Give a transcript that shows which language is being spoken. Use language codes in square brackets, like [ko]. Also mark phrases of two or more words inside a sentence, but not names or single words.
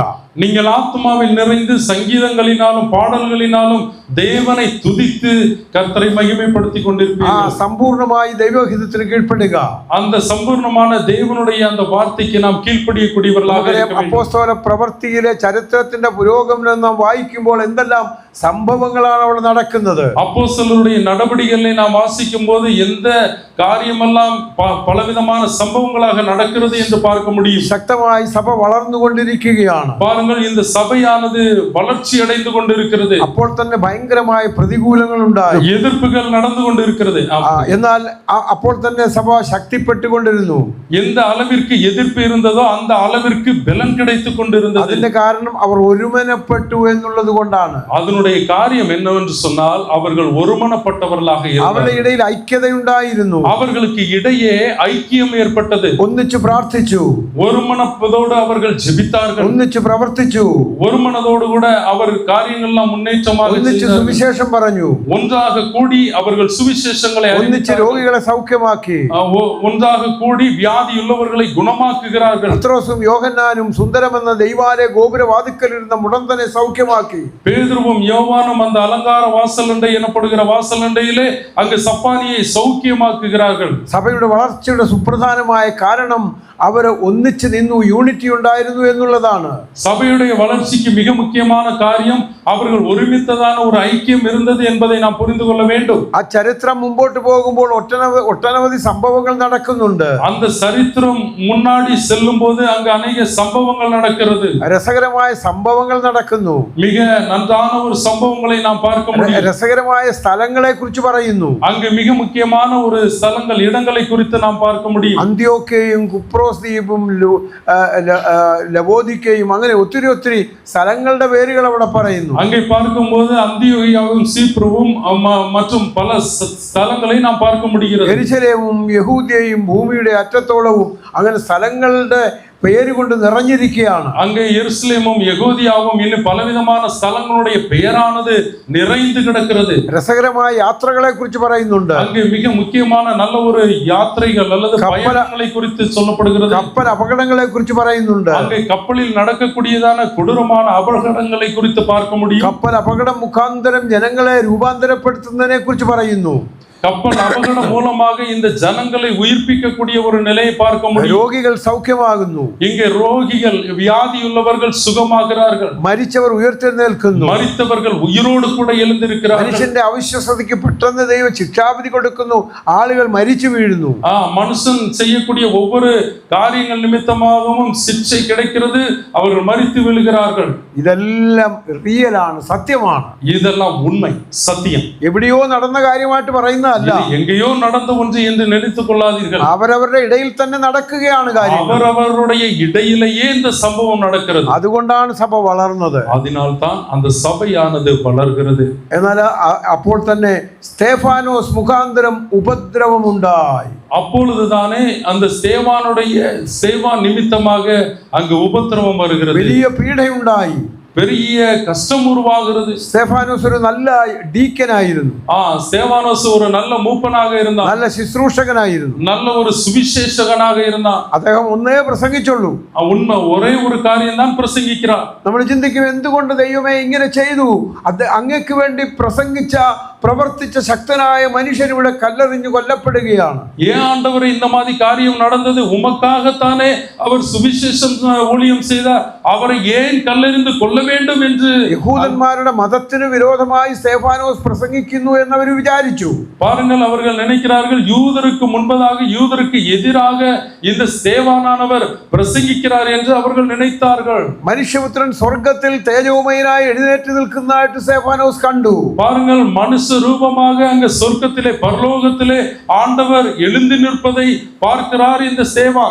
[ta] நீங்கள் ஆத்மாவில் நிறைந்து சங்கீதங்களினாலும் பாடல்களினாலும் தேவனை துதித்து கர்த்தரை மகிமைப்படுத்திக் கொண்டிருப்பீர்கள். [ml] സമ്പൂർണ്ണമായി ദൈവഹിതത്തിന് കീഴ്പ്പെടുക. [ta] அந்த சம்பூர்ணமான தேவனுடைய அந்த வார்த்தைக்கு நாம் கீழ்ப்படியக்கூடியவர்களாக இருக்க வேண்டும். [ml] അപ്പോസ്തല പ്രവൃത്തിയിലെ ചരിത്രത്തിന്റെ പുരോഗമനം നാം വായിക്കുമ്പോൾ എന്തെല്ലാം സംഭവങ്ങളാണ് അവിടെ നടക്കുന്നത്. [ta] அப்போஸ்தலருடைய நடவடிக்கைகளை நாம் வாசிக்கும் போது எந்த காரியமெல்லாம் பலவிதமான சம்பவங்களாக நடக்கிறது என்று பார்க்க முடியும். [ml] ശക്തമായി സഭ വളർന്നുകൊണ്ടിരിക്കുകയാണ്. [ta] பாருங்கள், இந்த சபையானது வளர்ச்சி அடைந்து கொண்டிருக்கிறது. [ml] അപ്പോൾ തന്നെ ഭയങ്കരമായ പ്രതികൂലങ്ങൾ ഉണ്ടായി, [ta] எதிர்ப்புகள் நடந்து கொண்டிருக்கிறது. [ml] എന്നാൽ അപ്പോൾ തന്നെ സഭ ശക്തിപ്പെട്ടുകൊണ്ടിരുന്നു. [ta] எந்த அளவிற்கு எதிர்ப்பு இருந்ததோ அந்த அளவிற்கு பலன் கிடைத்துக் கொண்டிருந்தது. [ml] അതിന്റെ കാരണം അവർ ഒരുമനപ്പെട്ടു എന്നുള്ളത് കൊണ്ടാണ്. [ta] அதனுடைய காரியம் என்னவென்று சொன்னால் அவர்கள் ஒருமனப்பட்டவர்களாக இருந்தார்கள். [ml] അവരുടെ ഇടയിൽ ഐക്യതയുണ്ടായിരുന്നു. [ta] அவர்களுக்கு இடையே ஐக்கியம் ஏற்பட்டது. [ml] ഒന്നിച്ചു പ്രാർത്ഥിച്ചു, [ta] ஒருமனப்பதோடு அவர்கள் ஜெபித்தார்கள். [ml] ഒന്നിച്ചു പ്രവർത്തിച്ചു, [ta] ஒரு மனதோடு கூட அவர் காரியங்கள் எல்லாம் முன்னேற்றமாக [ml] ഒന്നിച്ചു സുവിശേഷം പറഞ്ഞു, [ta] ஒன்றாக கூடி அவர்கள் சுவிசேஷங்களை [ml] ഒന്നിച്ചു രോഗികളെ സൗഖ്യമാക്കി, [ta] ஒன்றாக கூடி வியாதியுள்ளவர்களை குணமாக்குகிறார்கள். [ml] പത്രോസും യോഹന്നാനും സുന്ദരമെന്ന ദൈവാലയ ഗോപുരവാതിക്കലിരുന്ന മുടന്തനെ സൗഖ്യമാക്കി. [ta] பேதுருவும் யோவானும் அந்த அலங்கார வாசலண்டை எனப்படுகிற வாசலண்டையிலே அங்கு சப்பானியை சௌக்கியமாக்குகிறார்கள். [ml] സഭയുടെ വളർച്ചയുടെ സുപ്രധാനമായ കാരണം അവര് ഒന്നിച്ചു നിന്നു, യൂണിറ്റി ഉണ്ടായിരുന്നു എന്നുള്ളതാണ്. [ta] சபையுடைய வளர்ச்சிக்கு மிக முக்கியமான காரியம் அவர்கள் ஒருமித்ததான ஒரு ஐக்கியம் இருந்தது என்பதை நாம் புரிந்து கொள்ள வேண்டும். [ml] ആ ചരിത്രം മുമ്പോട്ട് പോകുമ്പോൾ ഒട്ടനവധി സംഭവങ്ങൾ നടക്കുന്നുണ്ട്. [ta] அந்த சரித்திரம் முன்னாடி செல்லும் போது அங்கு அநேக சம்பவங்கள் நடக்கிறது. [ml] രസകരമായ സംഭവങ്ങൾ നടക്കുന്നു. [ta] மிக நன்றான ஒரு சம்பவங்களை நாம் பார்க்க முடியும். [ml] രസകരമായ സ്ഥലങ്ങളെ കുറിച്ച് പറയുന്നു. [ta] அங்கு மிக முக்கியமான ஒரு ஸ்தலங்கள், இடங்களை குறித்து நாம் பார்க்க முடியும். [ml] അന്ത്യോക്കയും കുപ്രോസ് ദ്വീപും ലവോദിക്കയും അങ്ങനെ ഒത്തിരി സ്ഥലങ്ങളുടെ പേരുകൾ അവിടെ പറയുന്നു. [ta] அங்கே பார்க்கும்போது அந்தியோகியாவும் சீப்ருவும் மற்றும் பல ஸ்தலங்களை நாம் பார்க்க முடிகிறது. [ml] യെരൂശലേമും യഹൂദ്യയും ഭൂമിയുടെ അറ്റത്തോളവും അങ്ങനെ സ്ഥലങ്ങളുടെ [ta] பெயர் கொண்டு நிறைஞ்சிருக்கிறான். அங்கே எருசலேமும் யகூதியாவும் இன்னும் பலவிதமான ஸ்தலங்களுடைய பெயரானது நிறைந்து கிடக்கிறது. [ml] രസകരമായ യാത്രകളെ കുറിച്ച് പറയുന്നുണ്ട്. [ta] அங்கே மிக முக்கியமான நல்ல ஒரு யாத்திரைகள் அல்லது பயணங்களை குறித்து சொல்லப்படுகிறது. கப்பல் அபகடங்களை குறித்து പറയുന്നുണ്ട്. அங்கே கப்பலில் நடக்கக்கூடியதான கொடூரமான அபகடங்களை குறித்து பார்க்க முடியும். [ml] കപ്പൽ അപകടം മുഖാന്തരം ജനങ്ങളെ രൂപാന്തരപ്പെടുത്തുന്നതിനെ കുറിച്ച് പറയുന്നു. [ta] கப்பல் அபகடம் மூலமாக இந்த ஜனங்களை உயிர்ப்பிக்கக்கூடிய ஒரு நிலையை பார்க்க முடியும். [ml] രോഗികൾ സൗഖ്യമാകുന്നു. [ta] இங்கே ரோகிகள், வியாதியுள்ளவர்கள் சுகமாகிறார்கள். [ml] മരിച്ചവർ ഉയർത്തെഴുന്നേൽക്കുന്നു. [ta] மரித்தவர்கள் உயிரோடு கூட எழுந்திருக்கிறார்கள். [ml] മനുഷ്യന്റെ അവിശ്വസതയ്ക്ക് പെട്ടെന്ന് ദൈവം ശിക്ഷാവിധി കൊടുക്കുന്നു. ആളുകൾ മരിച്ചു വീഴുന്നു. [ta] மனுஷன் செய்யக்கூடிய ஒவ்வொரு காரியங்கள் நிமித்தமாகவும் சிக்ஷை கிடைக்கிறது. அவர்கள் மரித்து விழுகிறார்கள். [ml] ഇതെല്ലാം റിയലാണ്, സത്യമാണ്. [ta] இதெல்லாம் உண்மை, சத்தியம். [ml] എവിടെയോ നടന്ന കാര്യമായിട്ട് പറയുന്ന [ta] எங்கேயோ நடந்த ஒன்று என்று நினைத்துக் கொள்ளாதீர்கள். [ml] അവരവരുടെ ഇടയിൽ തന്നെ നടക്കുകയാണ് കാര്യം. [ta] அவரவருடைய இடையிலேயே இந்த சம்பவம் நடக்கிறது. [ml] അതുകൊണ്ടാണ് സഭ വളർന്നത്. [ta] அதனால்தான் அந்த சபையானது வளர்கிறது. [ml] എന്നാൽ അപ്പോൾ തന്നെ സ്തേഫാനോസ് മുഖാന്തരം ഉപദ്രവം ഉണ്ടായി. [ta] அப்பொழுதுதானே அந்த ஸ்தேவானுடைய சேவா நிமித்தமாக அங்கு உபத்திரவம் வருகிறது. [ml] വലിയ പീഡയുണ്ടായി. [ta] பெரிய கஷ்டம் உருவாகிறது. [ml] സ്തെഫാനോസ് ഒരു നല്ല ഡീക്കനായിരുന്നു, [ta] ஸ்தேவானோஸ் ஒரு நல்ல மூப்பனாக இருந்தான், [ml] നല്ല ശുശ്രൂഷകനായിരുന്നു. [ta] நல்ல ஒரு சுவிசேஷகனாக இருந்தான். [ml] അദ്ദേഹം ഒന്നേ പ്രസംഗിച്ചുള്ളൂ. [ta] உண்மை ஒரே ஒரு காரியம் தான் பிரசங்கிக்கிறார். [ml] നമ്മൾ ചിന്തിക്കും, എന്തുകൊണ്ട് ദൈവമേ ഇങ്ങനെ ചെയ്തു? അങ്ങക്ക് വേണ്ടി പ്രസംഗിച്ച പ്രവർത്തിച്ച ശക്തനായ മനുഷ്യൻ ഇവിടെ കല്ലെറിഞ്ഞു കൊല്ലപ്പെടുകയാണ്. [ta] ஏன் ஆண்டவரே இந்த மாதிரி காரியம் நடந்தது? உமக்காகத்தானே அவர் சுவிசேஷம் ஊழியம் செய்தார், அவரை ஏன் கல்லெறிந்து கொல்ல வேண்டும் என்று [ml] യഹൂദന്മാരുടെ മതത്തിന് വിരോധമായി സ്തെഫാനോസ് പ്രസംഗിക്കുന്നു എന്നവർ വിചാരിച്ചു. [ta] பாருங்கள், அவர்கள் நினைக்கிறார்கள் யூதருக்கு முன்பதாக யூதருக்கு எதிராக இந்த ஸ்தேவானானவர் பிரசங்கிக்கிறார் என்று அவர்கள் நினைத்தார்கள். [ml] മനുഷ്യപുത്രൻ സ്വർഗത്തിൽ തേജോമയനായി എഴുന്നേറ്റ് നിൽക്കുന്നതായിട്ട് സ്തെഫാനോസ് കണ്ടു. [ta] பாருங்கள், மனுஷ ரூபமாக அங்க சொர்க்கத்திலே பரலோகத்திலே ஆண்டவர் எழுந்து நிற்பதை பார்க்கிறார் இந்த ஸ்தேவான்.